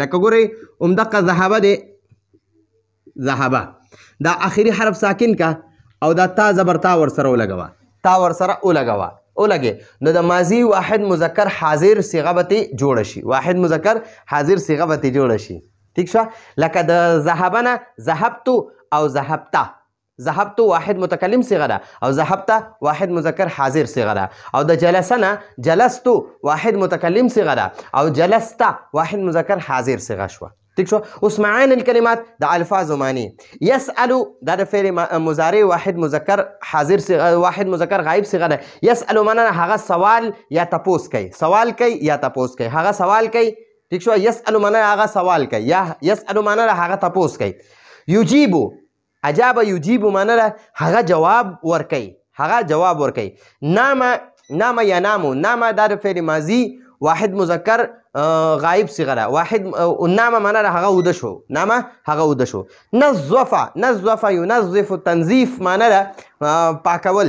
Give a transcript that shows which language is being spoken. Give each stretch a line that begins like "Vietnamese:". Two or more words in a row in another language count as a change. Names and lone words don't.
Pashto: لکه ګورئ همدغه ذهبه دی، ذهبه دا اخري حرف ساکن کا او دا تا زبر تا ورسره ولګي. نو د ماضي واحد مذکر حاضر صیغه به ترې جوړه شي، واحد مذکر حاضر صیغه به ترې جوړه شي. ٹھیک شوه؟ لکه د ذهبه نه ذهبتو او ذهبته، ذهبت واحد متکلم صيغه ده او ذهبت واحد مذکر حاضر صيغه ده او د جلسنا جلست واحد متکلم صيغه ده او جلست واحد مذکر حاضر صيغه شو ٹھیک شو. اوس
Arabic: معانی الکلمات
Pashto: د الفاظ معنی. يسأل دا د فعل مضارع واحد مذکر حاضر صيغه واحد مذکر غائب صيغه ده. يسأل معنا هغه سوال یا تپوس کوي سوال کوي یا تپوس کوي هغه سوال کوي ٹھیک شو. يسأل معنا هغه سوال کوي یا يسأل معنا هغه تپوس کوي.
Arabic: يجيب اجاب يجيب
Pashto: معنا هغه جواب ورکوي هغه جواب ورکوي.
Arabic: نام ينام نام
Pashto: دا د فعل ماضی واحد مذکر غائب صيغه ده. واحد نام معنا هغه وده شو نام هغه وده شو.
Arabic: نظف ينظف تنظیف
Pashto: معنا ده پاکول.